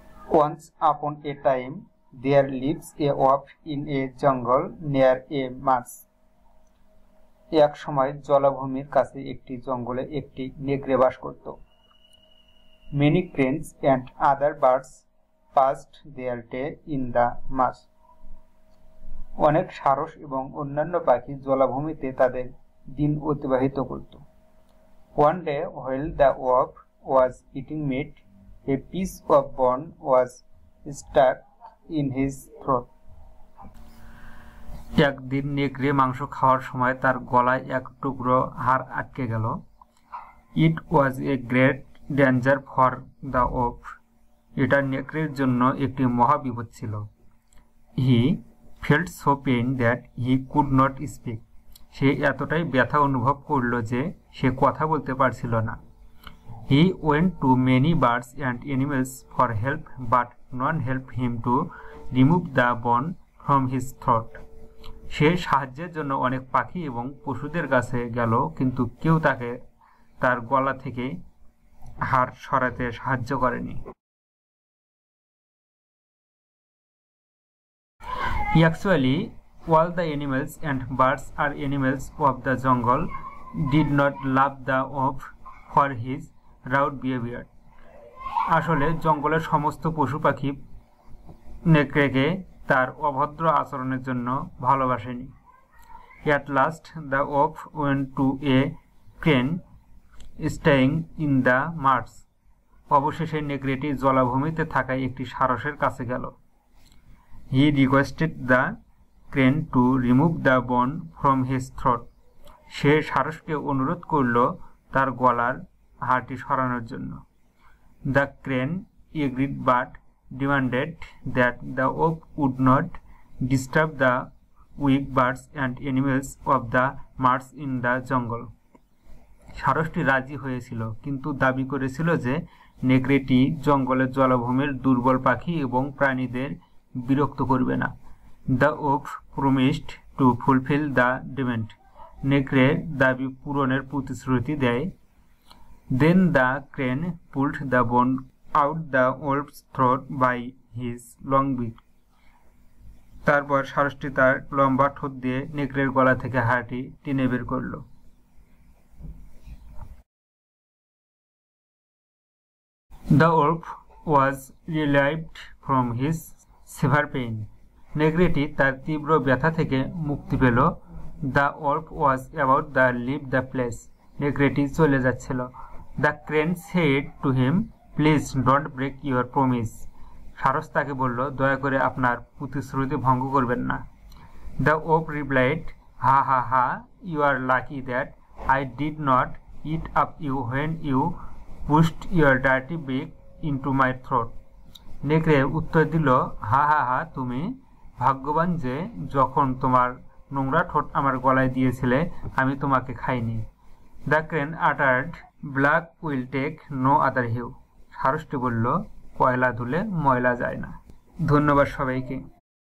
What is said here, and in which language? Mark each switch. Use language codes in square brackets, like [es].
[en] Once upon a time, there lives a wolf in a jungle near a marsh. [bn] এক সময় জলাভূমির কাছে একটি জঙ্গলে একটি নেকড়ে বাস করত। [en] Many cranes and other birds passed their day in the marsh. [bn] অনেক সারস এবং অন্যান্য পাখি জলাভূমিতে তাদের দিন অতিবাহিত করত। [en] One day, while the wolf was eating meat, a piece of bone was stuck in his throat. [bn] একদিন নেকড়ে মাংস খাওয়ার সময় তার গলায় এক টুকরো হাড় আটকে গেল। [en] It was a great danger for the wolf. [bn] এটা নেকড়ের জন্য একটি মহাবিপদ ছিল। [en] He felt so pain that he could not speak. [bn] সে এতটাই ব্যথা অনুভব করল যে সে কথা বলতে পারছিল না। [en] He went to many birds and animals for help, but none helped him to remove the bone from his throat. [bn] সে সাহায্যের জন্য অনেক পাখি এবং পশুদের কাছে গেল, কিন্তু কেউ তাকে তার গলা থেকে হাড় সরাতে সাহায্য করেনি। [en] Actually, all the animals and birds are animals of the jungle did not love the wolf for his rude behavior. [bn] আসলে জঙ্গলের সমস্ত পশু পাখি নেকড়েকে তার অভদ্র আচরণের জন্য ভালোবাসেনি। [en] At last, the wolf went to a crane staying in the marsh. [bn] অবশেষে নেকড়েটি জলাভূমিতে থাকা একটি সারসের কাছে গেল। [en] He requested the crane to remove the bone from his throat. [bn] সে সারসকে অনুরোধ করল তার গলার হাড়টি সরানোর জন্য। [en] The crane agreed but demanded that the wolf would not disturb the weak birds and animals of the marsh in the jungle. [bn] সারসটি রাজি হয়েছিল, কিন্তু দাবি করেছিল যে নেকড়েটি জঙ্গলের জলাভূমির দুর্বল পাখি এবং প্রাণীদের বিরক্ত করবে না। [en] The wolf promised to fulfill the demand. [bn] নেকড়ে দাবি পূরণের প্রতিশ্রুতি দেয়। [en] Then the crane pulled the bone out the wolf's throat by his long beak. [bn] তারপর সারসটি তার লম্বা ঠোঁট দিয়ে নেকড়ের গলা থেকে হাড়টি টেনে বের করল। [en] The wolf was relieved from his severe pain. [bn] নেকড়েটি তার তীব্র ব্যথা থেকে মুক্তি পেল। [en] The wolf was about to leave the place. [bn] নেকড়েটি চলে যাচ্ছিল। [en] The crane said to him, "Please don't break your promise." [bn] সারস তাকে বলল, দয়া করে আপনার প্রতিশ্রুতি ভঙ্গ করবেন না। [en] The wolf replied, "Ha ha ha, you are lucky that I did not eat up you when you pushed your dirty beak into my throat." [bn] নেকড়ে উত্তর দিল, হা হা হা, তুমি ভাগ্যবান যে যখন তোমার নোংরা ঠোঁট আমার গলায় দিয়েছিলে আমি তোমাকে খাইনি। [en] The crane uttered, "Black will take no other hue." [bn] সারসটি বলল, কয়লা ধুলে ময়লা যায় না। ধন্যবাদ সবাইকে।